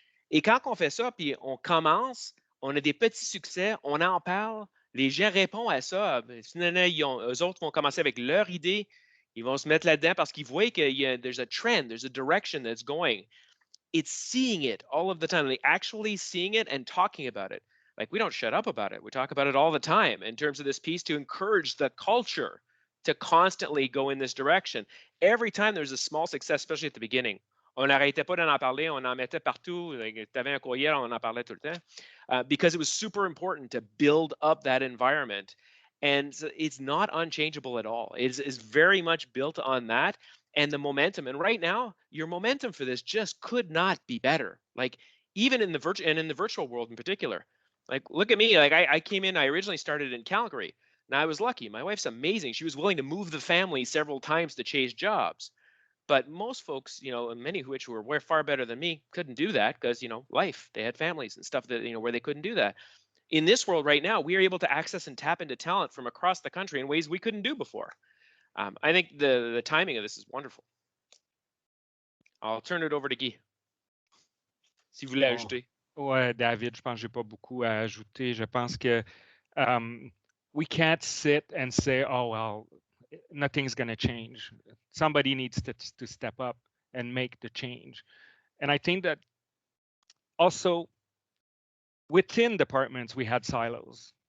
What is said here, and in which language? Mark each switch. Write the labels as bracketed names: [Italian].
[French] Et quand on fait ça, puis on commence, on a des petits succès, on en parle, les gens répondent à ça. Finalement, eux autres vont commencer avec leur idée, ils vont se mettre là-dedans parce qu'ils voient qu'il [English] there's a trend, there's a direction that's going. It's seeing it all of the time, like actually seeing it and talking about it. Like we don't shut up about it. We talk about it all the time in terms of this piece to encourage the culture to constantly go in this direction. Every time there's a small success, especially at the beginning, [French] on n'arrêtait pas d'en parler, on en mettait partout. Tu avais un courriel, on en parlait tout le temps [English] because it was super important to build up that environment. And it's not unchangeable at all. It's very much built on that and the momentum. And right now, your momentum for this just could not be better. Like even in the virtual world in particular. Like look at me. Like I came in. I originally started in Calgary. Now I was lucky. My wife's amazing. She was willing to move the family several times to change jobs. But most folks, many of which were far better than me, couldn't do that because, life. They had families and stuff that, where they couldn't do that. In this world right now, we are able to access and tap into talent from across the country in ways we couldn't do before. I think the timing of this is wonderful. I'll turn it over to Guy. [French] Si vous voulez ajouter. Ouais, David, je pense que j'ai pas beaucoup à ajouter. Je pense que [English] we can't sit and say, oh, well, nothing's going to change. Somebody needs to step up and make the change. And I think that also within departments, we had silos.